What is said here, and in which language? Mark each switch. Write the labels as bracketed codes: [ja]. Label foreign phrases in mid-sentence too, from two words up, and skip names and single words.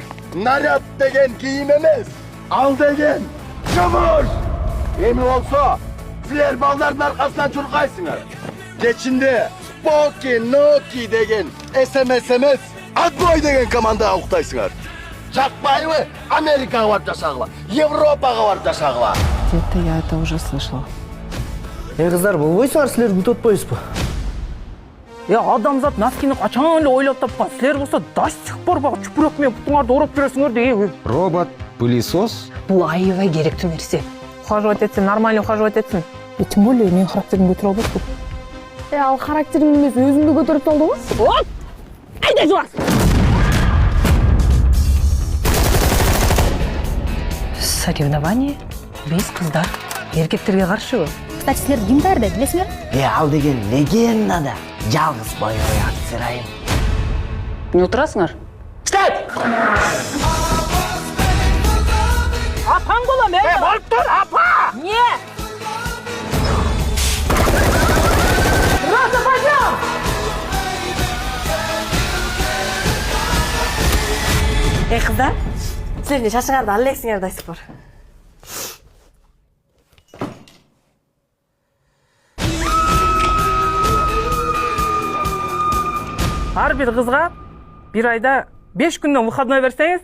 [ky] Наряд деген кийим эмес, ал деген жумуш. Эми болсо, силер балдардын аркасынан чуркайсыңар. Кечинде Споки, Ноки деген СМС эмес, Отбой деген командага уктайсыңар. Жакпайбы Америкага барып жашагыла, Европага барып жашагыла. [ru] Где-то я это уже слышала. [ky] Кыздар, болбойсуңар, силер күтүп атпайсызбы? Адамзат носкини качан эле ойлоп тапкан. Силер болсо [ru] до сих пор [ky] бак чүпүрөк менен бутуңарды ороп бересиңер деген. Робот, пылесос. Бул аябай керектүү нерсе. Ухаживать этсин, [ru] нормально ухаживать [ky] этсин. [ru] Тем более [ky] менин характеримди көтөрө албайсың. Ал характериң эмес, өзүңдү көтөрүп талдыңбы? Вот! Айда жуас! Соревнование биз кыздар эркектерге каршыбы? Кстати, силерди ким даярдайт, билесиңер? Ал деген легенда да жалгыз боевой офицер айым. Не отурасыңар? Апаң болом, болуп тур, апа! [ru] Не? Сразу пойдем! [ky] Кыздар, силер эмне шашыңарды ала элексиңер да спор. Ар бир кызга бир айда 5 күндөн выходной берсеңиз,